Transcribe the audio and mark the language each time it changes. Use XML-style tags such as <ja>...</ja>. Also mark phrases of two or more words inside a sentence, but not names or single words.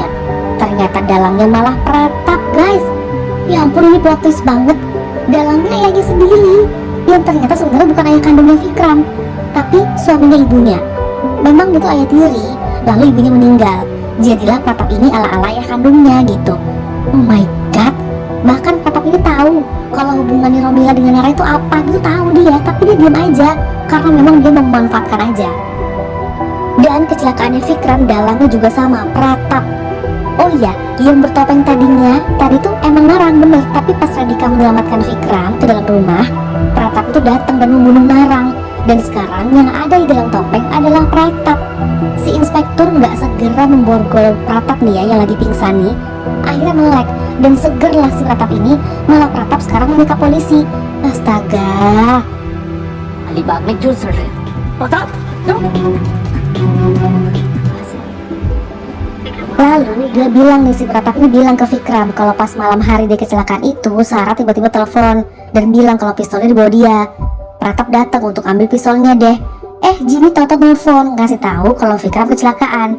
<id>Ternyata Dalangnya malah Pratap, guys. Ya ampun, ini</id> <en>plot twist</en> <id>banget. Dalangnya ayahnya sendiri, yang ternyata sebenarnya bukan ayah kandungnya Vikram, tapi suaminya ibunya. Memang itu ayah tiri, lalu ibunya meninggal. Jadilah Pratap ini ala-ala ayah kandungnya gitu.</id> <en>Oh my god.</en> <id>Bahkan Pratap ini tahu kalau hubungannya Romila dengan Nara itu apa gitu, tahu dia, tapi dia diam aja karena memang dia memanfaatkan aja. Dan kecelakaannya Vikram, Dalangnya juga sama, Pratap. Oh iya, yang bertopeng tadi tuh emang Narang bener, tapi pas Radhika menyelamatkan Vikram ke dalam rumah, Pratap itu datang dan membunuh Narang. Dan sekarang yang ada di dalam topeng adalah Pratap. Si inspektur nggak segera memborgol Pratap nih ya, yang lagi pingsan nih. Akhirnya melek, dan segerlah si Pratap ini, malah Pratap sekarang menikah polisi. Astaga.</id> <hi>अलीबाग में क्यों सड़ रहे प्रताप</hi> <id>Lalu dia bilang nih, si Pratap ini bilang ke Vikram kalau pas malam hari dia kecelakaan itu, Sarah tiba-tiba telepon dan bilang kalau pistolnya dibawa dia. Pratap datang untuk ambil pistolnya deh. Jimmy tahu-tahu telepon ngasih tahu kalau Vikram kecelakaan.</id>